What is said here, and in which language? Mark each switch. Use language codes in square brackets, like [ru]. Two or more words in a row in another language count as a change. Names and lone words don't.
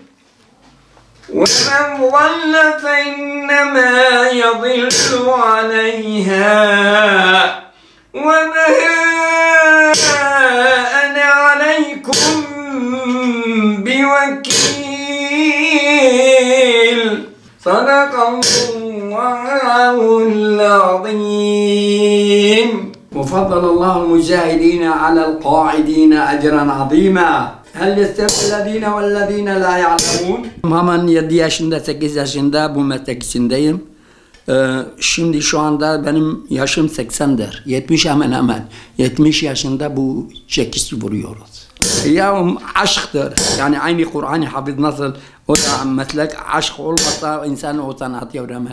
[ar] ومن ضل فإنما يضل عليها وما أنا عليكم بوكيل. صدق الله العظيم. وفضل الله المجاهدين على القاعدين أجرا عظيما. هل يستوي الذين والذين لا يعلمون؟ [tr] Hemen 7 yaşında 8 yaşında bu meslek içindeyim. Şimdi şu anda benim yaşım 80'dir. 70 hemen hemen. 70 yaşında bu çekiş vuruyoruz. Ya aşktır. Yani aynı Kur'an-ı Hafız nasıl o da meslek aşk olmasa insan o sanatı öğrenmez.